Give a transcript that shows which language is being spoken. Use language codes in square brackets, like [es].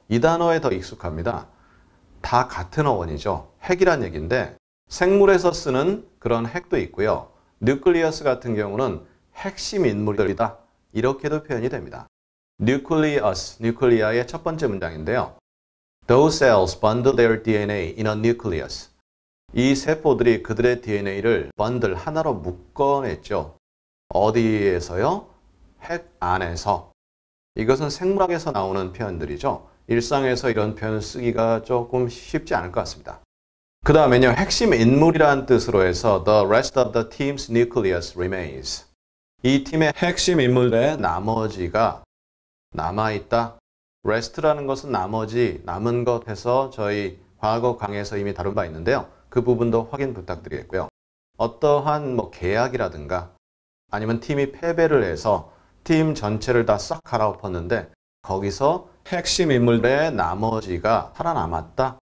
[ko] 이 단어에 더 익숙합니다. 다 같은 어원이죠. 핵이란 얘기인데 생물에서 쓰는 그런 핵도 있고요. nucleus 같은 경우는 핵심 인물들이다. 이렇게도 표현이 됩니다. nucleus, nuclei의 첫 번째 문장인데요. [en] Those cells bundle their DNA in a nucleus. [ko] 이 세포들이 그들의 DNA를 번들 하나로 묶어냈죠. 어디에서요? 핵 안에서. 이것은 생물학에서 나오는 표현들이죠. 일상에서 이런 표현을 쓰기가 조금 쉽지 않을 것 같습니다. 그 다음에요. 핵심 인물이라는 뜻으로 해서 [en] The rest of the team's nucleus remains. [ko] 이 팀의 핵심 인물의 나머지가 남아있다. rest라는 것은 나머지, 남은 것 해서 저희 과거 강의에서 이미 다룬 바 있는데요. 그 부분도 확인 부탁드리겠고요. 어떠한 계약이라든가 아니면 팀이 패배를 해서 팀 전체를 다 싹 갈아엎었는데 거기서 핵심 인물의 나머지가 살아남았다.